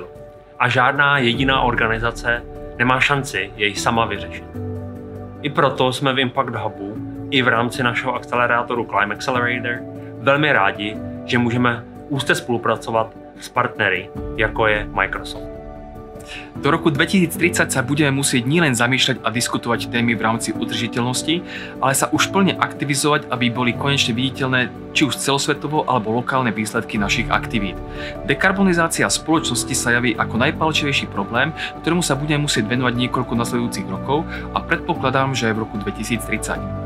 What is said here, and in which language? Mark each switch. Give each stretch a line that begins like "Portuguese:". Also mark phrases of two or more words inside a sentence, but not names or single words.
Czech: A žádná jediná organizace nemá šanci jej sama vyřešit. I proto jsme v Impact Hubu i v rámci našeho akcelerátoru Climate Accelerator velmi rádi, že můžeme úzce spolupracovat s partnery, jako je Microsoft.
Slovak: Do roku 2030 sa budeme musieť nielen zamýšľať a diskutovať témy v rámci udržiteľnosti, ale sa už plne aktivizovať, aby boli konečne viditeľné či už celosvetovo alebo lokálne výsledky našich aktivít. Dekarbonizácia spoločnosti sa javí ako najpalčivejší problém, ktorému sa budeme musieť venovať niekoľko nasledujúcich rokov a predpokladám, že aj v roku 2030.